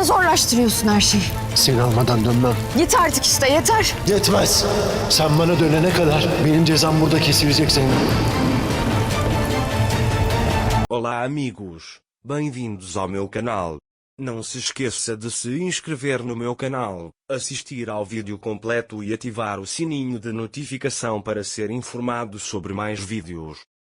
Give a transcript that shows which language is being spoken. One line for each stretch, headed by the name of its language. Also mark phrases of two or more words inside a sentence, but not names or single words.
Turkish: zorlaştırıyorsun her şeyi. Seni almadan dönmem. Yeter artık işte, yeter. Yetmez. Sen bana dönene kadar benim cezam burada kesilecek senin.
Portuguese: Olá amigos, bem-vindos ao meu canal. Não se esqueça de se inscrever no meu canal, assistir ao vídeo completo e ativar o sininho de notificação para ser informado sobre mais vídeos.